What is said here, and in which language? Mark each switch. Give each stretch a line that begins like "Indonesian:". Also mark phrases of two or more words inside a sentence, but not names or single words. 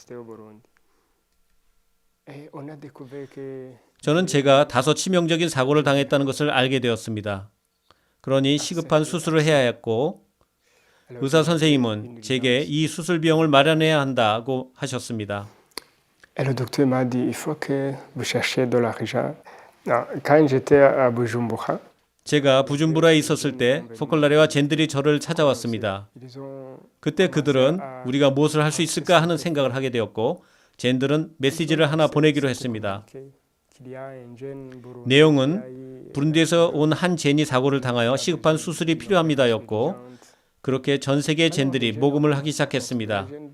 Korean: 저는 제가 다소 치명적인 사고를 당했다는 것을 알게 되었습니다. 그러니 시급한 수술을 해야 했고 의사 선생님은 제게 이 수술 비용을 마련해야 한다고 하셨습니다.
French: Le docteur m'a dit il faut que vous cherchiez de l'argent. Quand j'étais à Bujumbura,
Korean: 제가 부준부라에 있었을 때 포콜라레와 젠들이 저를 찾아왔습니다. 그때 그들은 우리가 무엇을 할 수 있을까 하는 생각을 하게 되었고 젠들은 메시지를 하나 보내기로 했습니다. 내용은 부룬디에서 온 한 젠이 사고를 당하여 시급한 수술이 필요합니다였고 그렇게 전 세계의 젠들이 모금을 하기 시작했습니다.